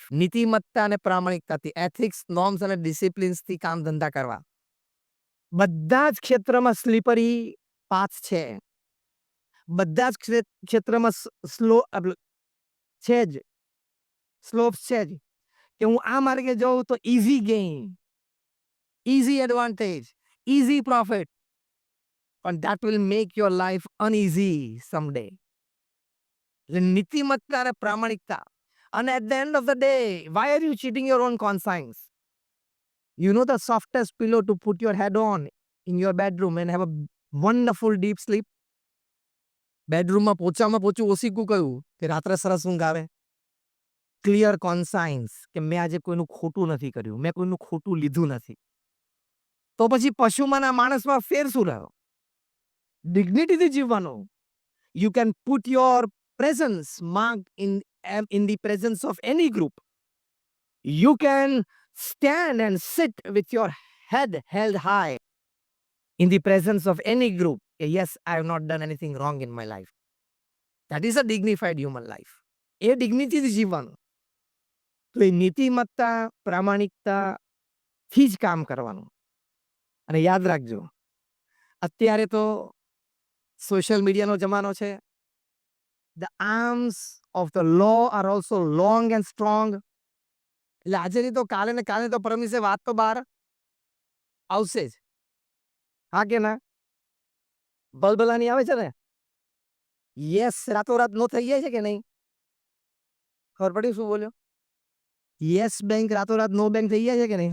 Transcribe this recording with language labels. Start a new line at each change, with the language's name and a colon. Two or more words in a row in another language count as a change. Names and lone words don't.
Gujarati: નીતિમત્તા અને પ્રામાણિકતાથી,
English: ethics, norms
Gujarati: અને ડિસિપ્લિન્સથી કામ ધંધા કરવા. બધા જ ક્ષેત્રમાં
English: slippery path
Gujarati: છે. બધા જ ક્ષેત્રમાં છે જ, સ્લોપ્સ છે જ. કે હું આ માર્ગે જાઉં તો
English: easy gain, easy advantage, easy profit, and that will make your life uneasy someday.
Gujarati: નીતિમત્તા અને પ્રામાણિકતા.
English: And at the end of the day, why are you cheating your own conscience? You know the softest pillow to put your head on in your bedroom and have a wonderful deep sleep?
Gujarati: બેડરૂમમાં પોચામાં પોચું ઓસીકું કયું કે રાત્રે સરસ ઊંઘ આવે.
English: clear conscience
Gujarati: કે મેં આજે કોઈનું ખોટું નથી કર્યું, મેં કોઈનું ખોટું લીધું નથી. તો પછી પશુમાં ના માણસમાં ફેર શું રહ્યો? ડિગ્નિટીથી જીવવાનું.
English: You can put your presence marked in the presence of any group. You can stand and sit with your head held high in the presence of any group. Yes, I have not done anything wrong in my life. That is a dignified human life.
Gujarati: એ ડિગ્નિટીથી જીવવાનું. તો એ નીતિમત્તા, પ્રામાણિકતાથી જ કામ કરવાનું. અને યાદ રાખજો, અત્યારે તો
English: social mediaનો
Gujarati: જમાનો છે.
English: The arms of the law are also long and strong.
Gujarati: એટલે આજે નહીં તો કાલે ને કાલે તો પરમિશે વાત તો બહાર આવશે જ. હા કે ના? બલબલાની આવે છે ને? યસ, રાતોરાત નો થઈ જાય છે કે નહીં? ખબર પડી શું બોલ્યો? યસ બેંક રાતોરાત
English: no bank
Gujarati: થઈ જાય છે કે નહીં?